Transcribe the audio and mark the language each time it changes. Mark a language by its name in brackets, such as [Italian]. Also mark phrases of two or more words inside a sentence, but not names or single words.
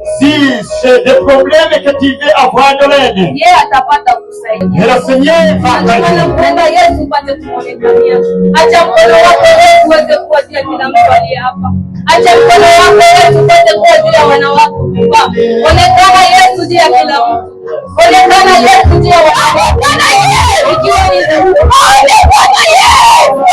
[French] si c'est des problèmes que tu veux avoir de l'aide, [Swahili] yeye atapata [French] et [Swahili] kusaidia. [French] le Seigneur va [Swahili] Ndio maana [French] t'aider. [Swahili] mpenda Yesu upate kuonekania. Acha mkono wako Yesu uweze kuwa juu ya kila mtu aliye hapa. Acha mkono wako Yesu uweze kuwa juu ya wana wako. Onekana Yesu juu ya kila mtu. Onekana Yesu juu ya wana wako. Ikiwa ni onekana Yesu.